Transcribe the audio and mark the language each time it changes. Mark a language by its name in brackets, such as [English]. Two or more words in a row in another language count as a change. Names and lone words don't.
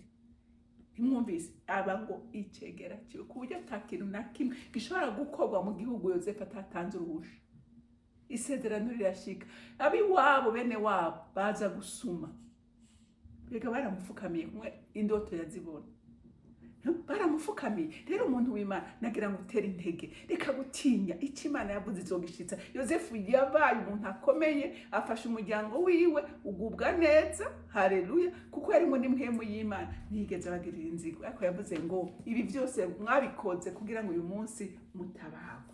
[Rundi] Ntimwumvise aba ngo icegera kiwe, ku buryo ata kintu na kimwe gishobora gukorwa mu gihugu Yosefu atatanze uruhusha. Isezerano rirashika, abiwabo bene wabo baza gusuma, bega baramufukamiye kumwe indoto yazibona, baramufukamiye. Rero umuntu w'Imana nagira ngo utere intege, reka gutinya icyo Imana yavuze izogishitsa. Yosefu yabaye umuntu akomeye, afasha umuryango wiwe ugubwa neza. Haleluya, kuko yarimo n'impwemu y'Imana, ntiyigeze abagirira inzigo, ariko yavuze ngo ibi byose mwabikoze kugira ngo uyu munsi mutabagwe.